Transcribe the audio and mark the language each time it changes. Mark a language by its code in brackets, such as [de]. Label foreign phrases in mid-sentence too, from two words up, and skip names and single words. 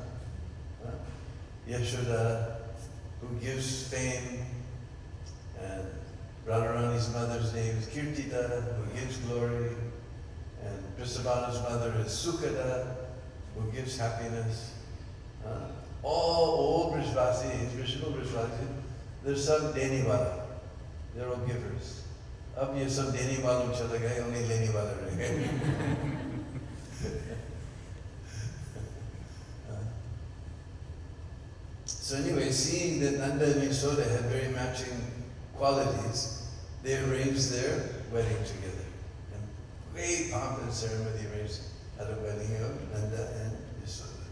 [en] Yashoda, who gives fame, and Radharani's mother's name is Kirtida, who gives glory, and Vrishabhana's mother is Sukhada, who gives happiness. All old Brajbasis, original Brajbasis, they're [hi] सब देनेवाला. [en] They're all givers. [hi] अब ये सब देनेवाला चले गए, only लेनेवाला रह गए. [en] So anyway, seeing that Nanda and Yashoda had very matching qualities, they arranged their wedding together. And great pomp and ceremony arranged at a wedding of Nanda and Yashoda.